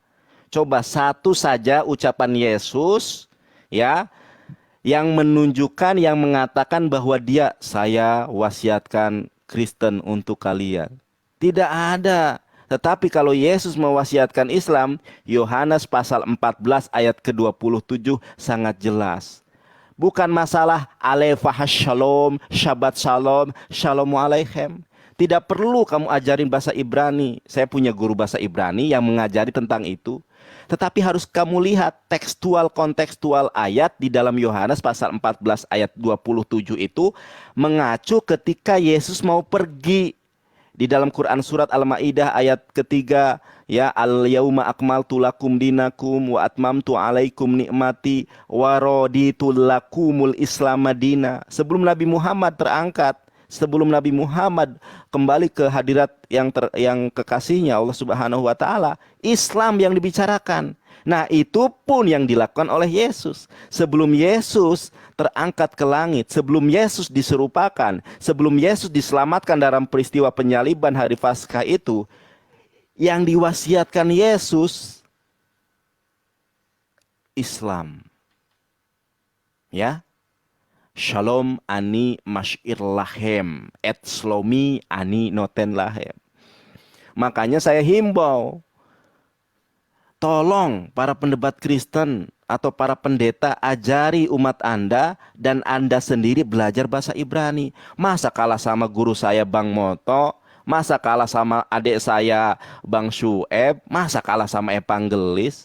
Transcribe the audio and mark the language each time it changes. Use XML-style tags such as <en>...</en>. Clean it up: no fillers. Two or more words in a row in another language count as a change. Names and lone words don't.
<id>Coba satu saja ucapan Yesus ya yang menunjukkan, yang mengatakan bahwa saya wasiatkan Kristen untuk kalian. Tidak ada. Tetapi kalau Yesus mewasiatkan Islam, Yohanes pasal 14 ayat ke-27 sangat jelas. Bukan masalah</id> <he>אלפה שלום, שבת שלום, שלום עליכם.</he> <id>Tidak perlu kamu ajarin bahasa Ibrani. Saya punya guru bahasa Ibrani yang mengajari tentang itu. Tetapi harus kamu lihat kontekstual ayat di dalam Yohanes pasal 14 ayat 27 itu mengacu ketika Yesus mau pergi. Di dalam Quran surat Al-Maidah ayat ketiga,</id> <ar>ya, اليوم أكملت لكم دينكم وأتممت عليكم نعمتي ورضيت لكم الإسلام دينا.</ar> <id>Sebelum Nabi Muhammad terangkat, sebelum Nabi Muhammad kembali ke hadirat yang kekasihnya Allah</id> <ar>سبحانه وتعالى,</ar> <id>Islam yang dibicarakan. Nah, itu pun yang dilakukan oleh Yesus. Sebelum Yesus terangkat ke langit, sebelum Yesus diserupakan, sebelum Yesus diselamatkan dalam peristiwa penyaliban hari Paskah itu, yang diwasiatkan Yesus Islam. Ya.</id> <he>שלום אני משאיר להם, את שלומי אני נותן להם.</he> <id>Makanya saya himbau, tolong para pendebat Kristen atau para pendeta ajari umat Anda dan Anda sendiri belajar bahasa Ibrani. Masa kalah sama guru saya Bang Moto, masa kalah sama adik saya Bang Syueb, masa kalah sama evangelis?</id>